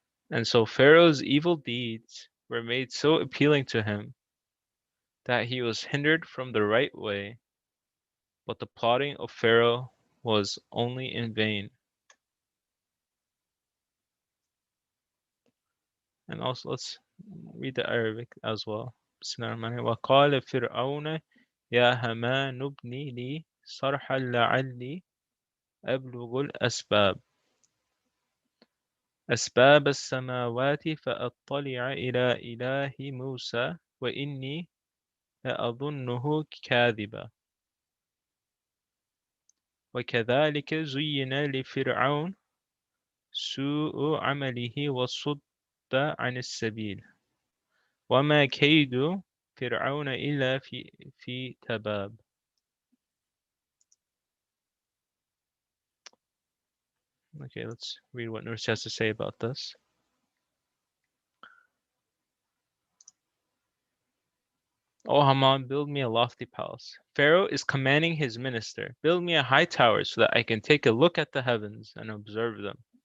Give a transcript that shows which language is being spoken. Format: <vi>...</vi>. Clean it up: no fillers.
<en>And so Pharaoh's evil deeds were made so appealing to him that he was hindered from the right way, but the plotting of Pharaoh was only in vain. And also let's read the Arabic as well.</en> <ar>وقال فرعون يا هامان ابني لي صرحا لعلي أبلغ الأسباب أسباب السماوات فأطلع إلى إله موسى وإني لأظنه كاذبا وكذلك زين لفرعون سوء عمله وصد عن السبيل وما كيد فرعون إلا في تباب.</ar> <en>Okay, let's read what Nursi has to say about this. O Haman, build me a lofty palace. Pharaoh is commanding his minister, build me a high tower so that I can take a look at the heavens and observe them.</en>